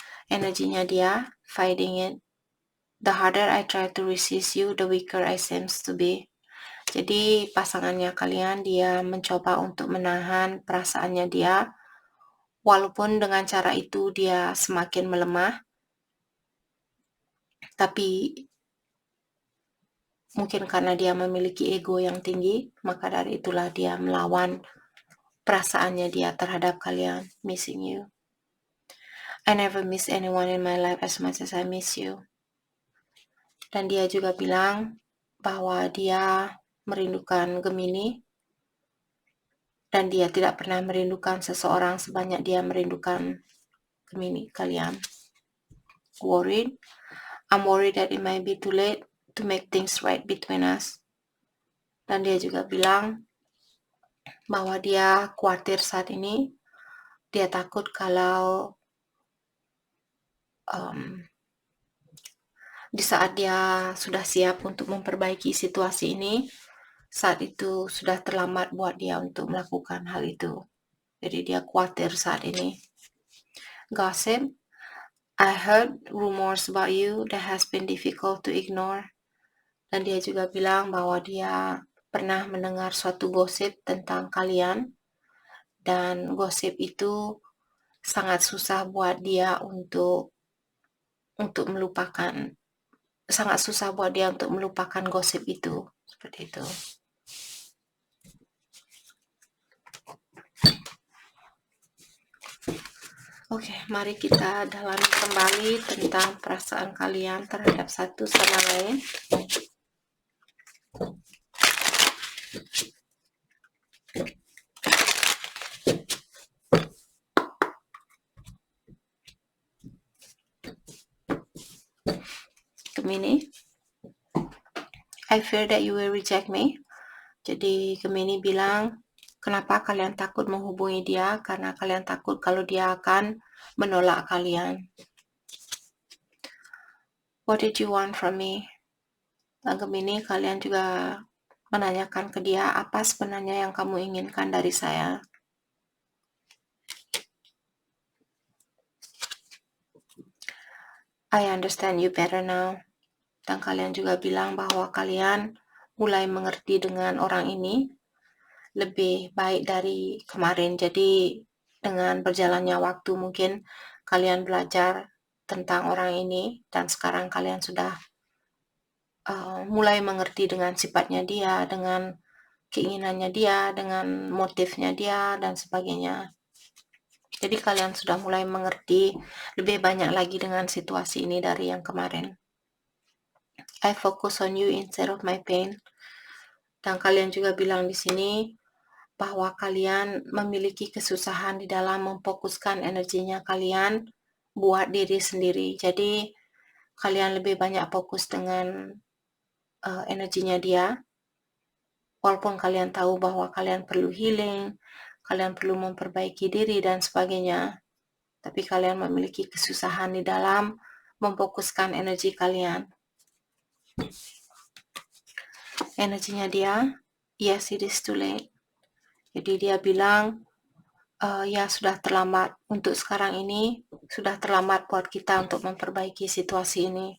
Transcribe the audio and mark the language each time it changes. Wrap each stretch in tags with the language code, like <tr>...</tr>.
<id>Energinya dia</id> <en>fighting it. The harder I try to resist you, the weaker I seems to be.</en> <id>Jadi pasangannya kalian dia mencoba untuk menahan perasaannya dia, walaupun dengan cara itu dia semakin melemah. Tapi mungkin karena dia memiliki ego yang tinggi, maka dari itulah dia melawan perasaannya dia terhadap kalian,</id> <en>missing you. I never miss anyone in my life as much as I miss you.</en> <id>Dan dia juga bilang bahwa dia merindukan Gemini dan dia tidak pernah merindukan seseorang sebanyak dia merindukan Gemini kalian.</id> <en>Worried. I'm worried that it might be too late to make things right between us.</en> <id>Dan dia juga bilang bahwa dia khawatir saat ini. Dia takut kalau di saat dia sudah siap untuk memperbaiki situasi ini, saat itu sudah terlambat buat dia untuk melakukan hal itu. Jadi dia khawatir saat ini. Gossip.</id> <en>I heard rumors about you that has been difficult to ignore.</en> <id>Dan dia juga bilang bahwa dia pernah mendengar suatu gosip tentang kalian. Dan gosip itu sangat susah buat dia untuk melupakan. Sangat susah buat dia untuk melupakan gosip itu. Seperti itu. Oke, mari kita dalami kembali tentang perasaan kalian terhadap satu sama lain.</id> <en>Gemini, I fear that you will reject me.</en> <id>Jadi Gemini bilang, kenapa kalian takut menghubungi dia? Karena kalian takut kalau dia akan menolak kalian.</id> <en>What did you want from me?</en> <id>Gemini, kalian juga menanyakan ke dia, apa sebenarnya yang kamu inginkan dari saya?</id> <en>I understand you better now.</en> <id>Dan kalian juga bilang bahwa kalian mulai mengerti dengan orang ini lebih baik dari kemarin. Jadi dengan berjalannya waktu mungkin kalian belajar tentang orang ini dan sekarang kalian sudah mulai mengerti dengan sifatnya dia, dengan keinginannya dia, dengan motifnya dia dan sebagainya. Jadi kalian sudah mulai mengerti lebih banyak lagi dengan situasi ini dari yang kemarin.</id> <en>I focus on you instead of my pain.</en> <id>Dan kalian juga bilang di sini bahwa kalian memiliki kesusahan di dalam memfokuskan energinya kalian buat diri sendiri. Jadi kalian lebih banyak fokus dengan energinya dia. Walaupun kalian tahu bahwa kalian perlu healing, kalian perlu memperbaiki diri dan sebagainya. Tapi kalian memiliki kesusahan di dalam memfokuskan energi kalian. Energinya dia,</id> <en>yes, it is too late.</en> <id>Jadi dia bilang, ya sudah terlambat untuk sekarang ini, sudah terlambat buat kita untuk memperbaiki situasi ini.</id>